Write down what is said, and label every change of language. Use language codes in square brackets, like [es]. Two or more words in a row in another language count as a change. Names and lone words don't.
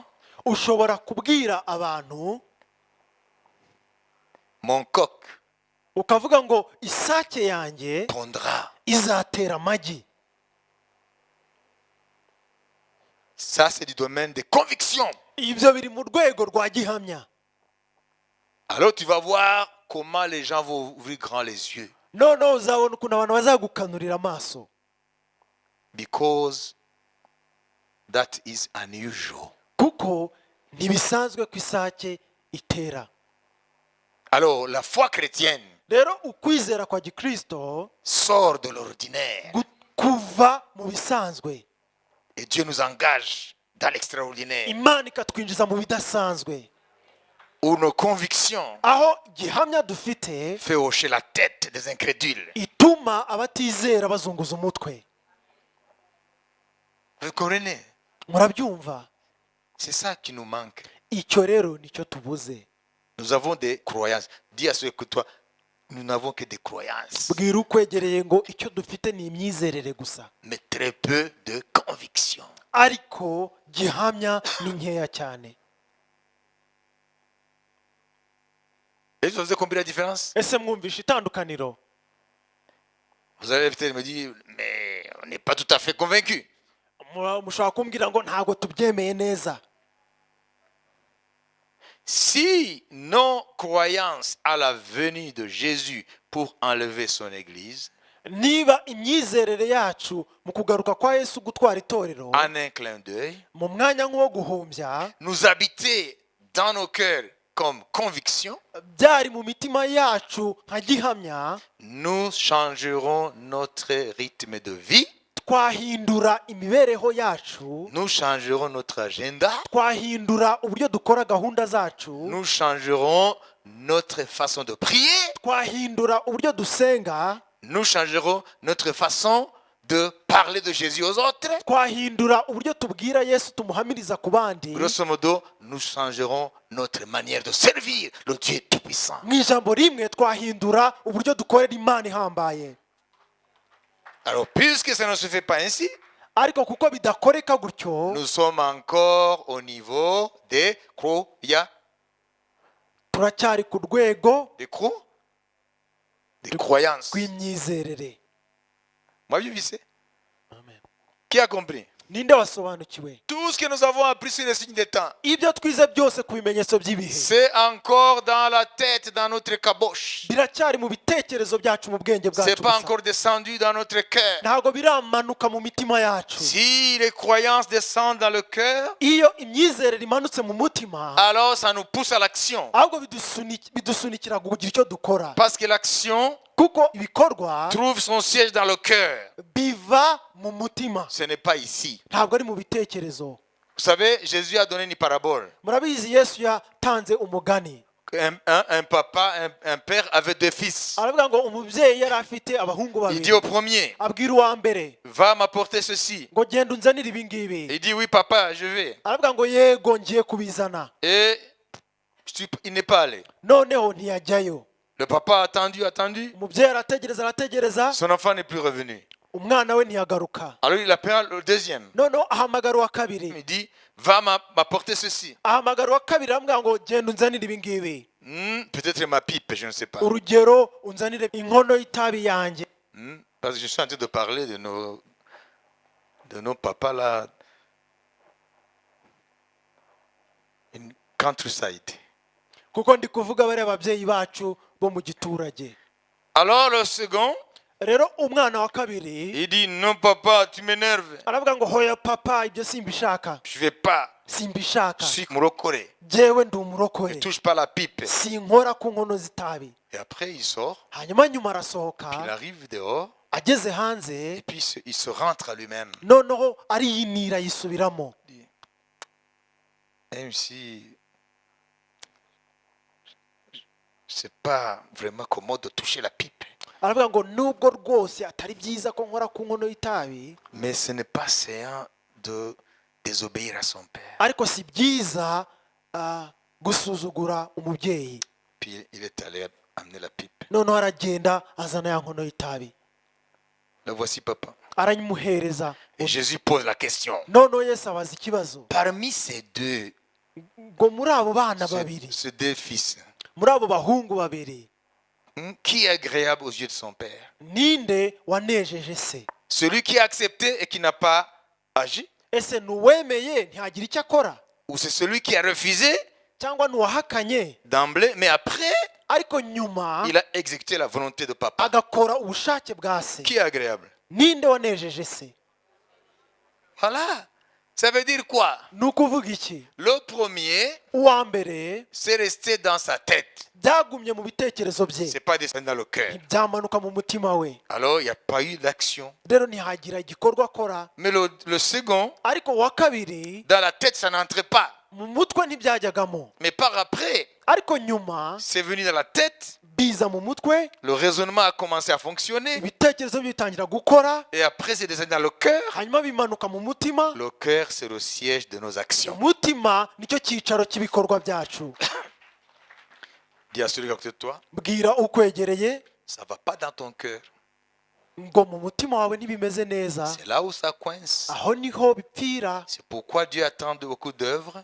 [rw] ushobora kubwira abantu, [fr] mon coq [rw] ukavuga ngo isake yanjye [fr] pondra. [rw] izatera amagi. [fr] Ça, c'est du domaine des convictions. [rw] Ibyo biri mu rwego rwa gihamya. [fr] Alors tu vas voir comment les gens vont ouvrir grand les yeux. [rw] Noneho uzabona ukuntu abantu bazagukanurira amaso, [en] Because that is unusual. [rw] kuko ntibisanzwe ko isake itera. [fr] Alors la foi chrétienne [rw] Rero ukwizera kwa gikristo [fr] sort de l'ordinaire. [rw] kuva mu bisanzwe, [fr] Et Dieu nous engage dans l'extraordinaire. [rw] Imana ikatwinjiza mu bidasanzwe, [fr] Où nos convictions [rw] aho gihamya dufite [fr] fait hocher la tête des incrédules. [rw] ituma abatizera bazunguza umutwe. [fr] Vous comprenez? [rw] Murabyumva? [fr] C'est ça qui nous manque. [rw] Icyo rero nicyo tubuze. [fr] Nous avons des croyances. Dis à ceux que toi, nous n'avons que des croyances, [rw] Bwira ukwegereye ngo icyo dufite ni imyizerere gusa, [fr] mais très peu de convictions. [rw] ariko gihamya ni nkeya cyane. [fr] Et vous avez compris la différence? [rw] Ese mwumvisha itandukaniro? [fr] Vous allez peut-être me dire, mais on n'est pas tout à fait convaincu. [rw] Mushobora kumbwira ngo ntabwo tubyemeye neza. [fr] Si nos croyances à la venue de Jésus pour enlever son Église, [rw] Niba imyizerere yacu mu kugaruka kwa Yesu gutwara itorero [fr] en un clin d'œil, [rw] mu mwanya nk'uwo guhumbya, [fr] nous habiter dans nos cœurs comme conviction, [rw] byari mu mitima yacu nka gihamya, [fr] nous changerons notre rythme de vie, [rw] twahindura imibereho yacu, [fr] nous changerons notre agenda, [rw] twahindura uburyo dukora gahunda zacu, [fr] nous changerons notre façon de prier, [rw] twahindura uburyo dusenga, [fr] nous changerons notre façon de parler de Jésus aux autres. [rw] twahindura uburyo tubwira Yesu tumuhamiriza ku bandi. [fr] Grosso modo, nous changerons notre manière de servir le Dieu Tout-Puissant. [rw] Mu ijambo rimwe twahindura uburyo dukorera Imana ihambaye. [fr] Alors, puisque ça ne se fait pas ainsi, [rw] ariko kuko bidakoreka gutyo [fr] nous sommes encore au niveau des [rw] turacyari ku rwego [fr] croyances. [rw] rw'imyizerere. [fr] Moi, je vis. Amen. Qui a compris? [rw] Ninde wasobanukiwe? [fr] Tout ce que nous avons appris sur les signes des temps, [rw] Ibyo twize byose ku bimenyetso by'ibihe [fr] c'est encore dans la tête, dans notre caboche. [rw] biracyari mu bitekerezo byacu, mu bwenge [fr] C'est [rw] bwacu [fr] pas [rw] gusa. [fr] encore descendu dans notre cœur. [rw] Ntabwo biramanuka mu mitima yacu. [fr] Si les croyances descendent dans le cœur, [rw] Iyo imyizerere imanutse mu mutima, [fr] alors ça nous pousse à l'action. [rw] ahubwo bidusunikira kugira icyo dukora, [fr] Parce que l'action [rw] kuko ibikorwa [fr] trouve son siège dans le cœur. [rw] biva mu mutima, [fr] Ce n'est pas ici. [rw] ntabwo ari mu bitekerezo. [fr] Vous savez, Jésus a donné une parabole. [rw] Murabizi Yesu yatanze umugani, [fr] Un papa, un père avait deux fils. [rw] aravuga ngo umubyeyi yari afite abahungu [fr] Il dit [rw] babiri, [fr] au premier, [rw] abwira uwa mbere [fr] va m'apporter ceci. [rw] ngo genda unzanire ibi ngibi. [fr] Il dit, oui papa, je vais. [rw] Aravuga ngo yego ngiye kubizana. [fr] Et il n'est pas allé. [rw] Noneho ntiyajyayo. [fr] Le papa a attendu. [rw] Umubyeyi arategereza, [fr] Son enfant n'est plus revenu. [rw] umwana we ntiyagaruka. [fr] Alors il appelle le deuxième. [rw] Noneho ahamagara uwa kabiri, [fr] Il dit, va m'apporter ceci. [rw] ahamagara uwa kabiri aramubwira ngo genda unzanire ibi ngibi. [fr] Peut-être ma pipe, je ne sais pas. [rw] Urugero, unzanire inkono y'itabi yanjye. [fr] Parce que je suis en train de parler de nos papas là. [en] In countryside. [rw] Kuko ndi kuvuga bariya babyeyi bacu bo mu giturage. [fr] Alors le second, [rw] Rero umwana wa kabiri [fr] il dit, non papa, tu m'énerves. [rw] aravuga ngo hoya papa, ibyo simbishaka, [fr] Je vais pas. [rw] simbishaka, [fr] Je suis murokore. [rw] jewe ndi [fr] Ne [rw] umurokore, [fr] touche pas la pipe. [rw] sinkora ku nkono z'itabi. [fr] Et après il sort, [rw] Nyuma [fr] puis [rw] arasohoka, [fr] il arrive dehors, [rw] ageze hanze, [fr] et puis il se rentre à lui-même. [rw] noneho ariyinira yisubiramo. [fr] Même si c'est pas vraiment commode de toucher la pipe. [rw] Aravuga ngo nubwo rwose atari byiza ko nkora ku nkono y'itabi, [fr] Mais ce n'est pas séant de désobéir à son père. [rw] ariko si byiza gusuzugura umubyeyi. [fr] Puis il est allé amener la pipe. [rw] Noneho aragenda azana ya nkono y'itabi, [fr] Le voici papa. [rw] arayimuhereza. [fr] Et Jésus pose la question. [rw] Noneho Yesu abaza ikibazo, [fr] Parmi ces deux, [rw] ngo muri abo bana babiri, [fr] ces deux fils, [rw] muri abo bahungu babiri, [fr] qui est agréable aux yeux de son père? [rw] ninde wanejeje se? [fr] Celui qui a accepté et qui n'a pas agi? [rw] Ese nuwemeye ntihagira icyo akora, [fr] Ou c'est celui qui a refusé [rw] cyangwa nuwahakanye [fr] d'emblée, mais après, [rw] ariko nyuma [fr] il a exécuté la volonté de papa? [rw] agakora ubushake bwa se? [fr] Qui est agréable? [rw] Ninde wanejeje se? [fr] Voilà. Ça veut dire quoi? [rw] Ni ukuvuga iki? [fr] Le premier, [rw] Uwa mbere [fr] c'est resté dans sa tête. [rw] byagumye mu bitekerezo bye, [fr] C'est pas descendu dans le cœur. [rw] ntibyamanuka mu mutima we, [fr] Alors, il n'y a pas eu d'action. [rw] rero ntihagira igikorwa akora. [fr] Mais le second, [rw] Ariko uwa kabiri [fr] dans la tête, ça n'entrait pas. [rw] mu mutwe ntibyajyagamo, [fr] Mais par après, [rw] ariko nyuma [fr] c'est venu dans la tête. [rw] biza mu mutwe, [fr] Le raisonnement a commencé à fonctionner. [rw] ibitekerezo bye bitangira gukora, [fr] Et après, c'est descendu dans le cœur. [rw] hanyuma bimanuka mu mutima. [fr] Le cœur, c'est le siège de nos actions. [rw] Umutima nicyo cyicaro cy'ibikorwa byacu. [fr] Dis à celui qui est à côté de toi, [rw] Bwira ukwegereye [fr] ça ne va pas dans ton cœur. [rw] ngo mu mutima wawe ntibimeze neza, [fr] C'est là où ça coince. [rw] aho niho bipfira. [fr] C'est pourquoi Dieu attend beaucoup d'œuvres.